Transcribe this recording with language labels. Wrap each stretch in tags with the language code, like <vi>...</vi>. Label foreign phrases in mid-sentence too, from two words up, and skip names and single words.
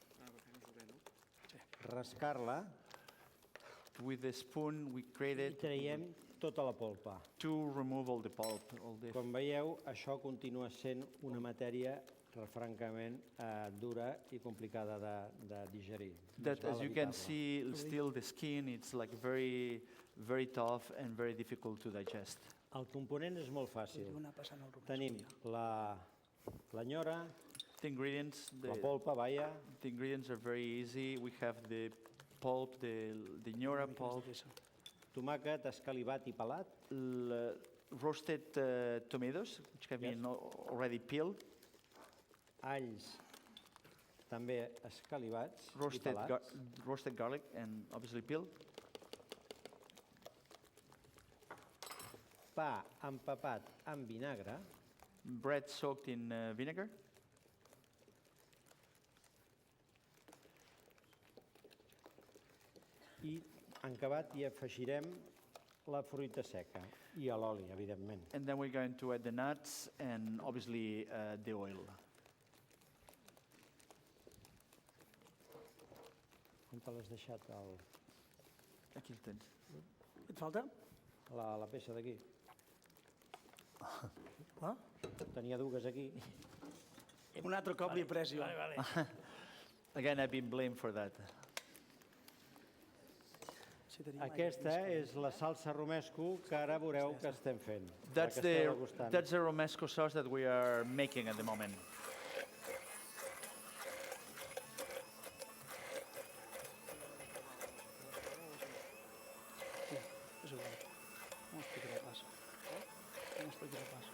<ca>rascar-la</ca> <en>With the spoon, we grate</en> <ca>i</ca> <en>it</en> <ca>traiem tota la polpa.</ca> <en>to remove all the pulp, all the</en> <ca>Com veieu, això continua sent una matèria francament dura i complicada de digerir.</ca> <en>that,</en> <ca>Més val</ca> <en>as you can</en> <ca>evitar-la.</ca> <en>see, still the skin, it's like very, very tough and very difficult to digest.</en> <ca>El component és molt fàcil. Podríeu anar passant el romesco. Tenim la nyora,</ca> <en>The ingredients,</en> <ca>la polpa, vaja,</ca> <en>the ingredients are very easy. We have the pulp, the Ñora pulp,</en> <ca>tomàquet escalivat i pelat,</ca> <en>roasted tomatoes, which have been already peeled,</en> <ca>alls també escalivats i</ca> <en>roasted,</en> <ca>pelats,</ca> <en>roasted garlic, and obviously peeled,</en> <ca>pa empapat amb vinagre,</ca> <en>bread soaked in vinegar,</en> <ca>i en acabat hi afegirem la fruita seca i l'oli, evidentment.</ca> <en>and then we're going to add the nuts and obviously the oil.</en> <ca>On te l'has deixat Aquí el tens. Et falta? la peça d'aquí? Ah? Tenia dues aquí. Un altre cop li he pres jo.</ca> <en>Again, I've been blamed for that.</en> <ca>Si tenim aigua Aquesta fresc. és la salsa romesco que ara veureu que estem fent. la</ca> <en>That's</en> <ca>que esteu</ca> <en>the,</en> <ca>degustant.</ca> <en>that's the romesco sauce that we are making at the moment.</en> <ca>És igual. No m'explicaré pas. No m'explicaré pas.</ca>